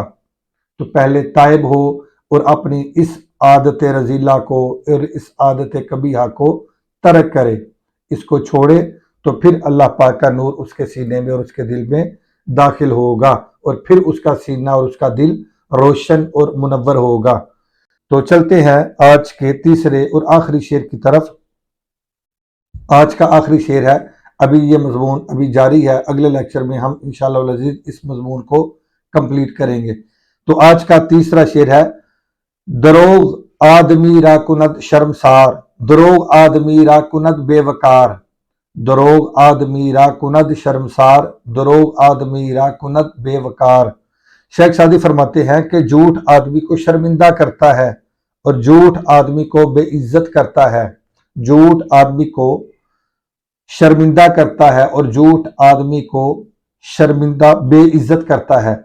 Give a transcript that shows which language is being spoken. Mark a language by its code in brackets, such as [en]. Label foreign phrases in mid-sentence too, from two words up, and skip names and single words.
[ur] تو پہلے تائب ہو اور اپنی اس عادت رذیلہ کو اور اس عادت قبیحہ کو ترک کرے، اس کو چھوڑے، تو پھر اللہ پاک کا نور اس کے سینے میں اور اس کے دل میں داخل ہوگا، اور پھر اس کا سینہ اور اس کا دل روشن اور منور ہوگا۔ تو چلتے ہیں آج کے تیسرے اور آخری شعر کی طرف۔ آج کا آخری شعر ہے، ابھی یہ مضمون ابھی جاری ہے، اگلے لیکچر میں ہم انشاءاللہ العزیز اس مضمون کو کمپلیٹ کریں گے۔ تو آج کا تیسرا شعر ہے، [fa] دروغ آدمی را کند شرمسار، دروغ آدمی را کند بے وقار، دروغ آدمی را کند شرمسار، دروغ آدمی را کند بے وقار۔ [ur] شیخ سعدی فرماتے ہیں کہ جھوٹ آدمی کو شرمندہ کرتا ہے اور جھوٹ آدمی کو بے عزت کرتا ہے، جھوٹ آدمی کو شرمندہ کرتا ہے اور جھوٹ آدمی کو شرمندہ بے عزت کرتا ہے۔